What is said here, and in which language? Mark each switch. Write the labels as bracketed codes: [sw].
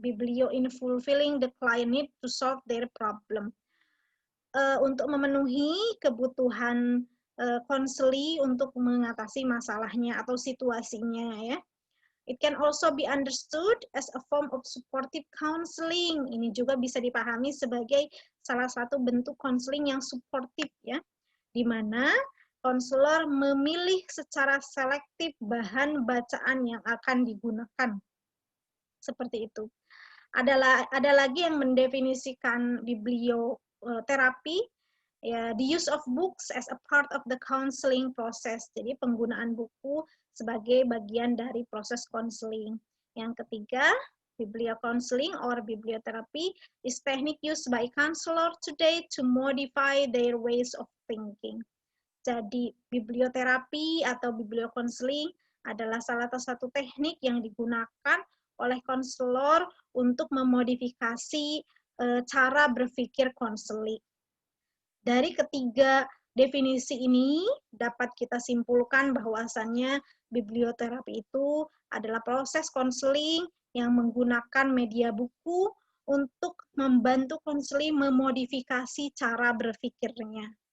[en] Biblio in fulfilling the client need to solve their problem. [id] Untuk memenuhi kebutuhan konseli untuk mengatasi masalahnya atau situasinya ya. [en] It can also be understood as a form of supportive counseling. [id] Ini juga bisa dipahami sebagai salah satu bentuk konseling yang suportif ya, di mana konselor memilih secara selektif bahan bacaan yang akan digunakan. Seperti itu. Ada lagi yang mendefinisikan biblioterapi [en] Ya, the use of books as a part of the counseling process. [id] Jadi penggunaan buku sebagai bagian dari proses counseling. [en] Yang ketiga, bibliocounseling or bibliotherapy is technique used by counselor today to modify their ways of thinking. [id] Jadi biblioterapi atau bibliocounseling adalah salah satu teknik yang digunakan oleh konselor untuk memodifikasi cara berpikir konseling. Dari ketiga definisi ini dapat kita simpulkan bahwasannya biblioterapi itu adalah proses konseling yang menggunakan media buku untuk membantu konseling memodifikasi cara berpikirnya.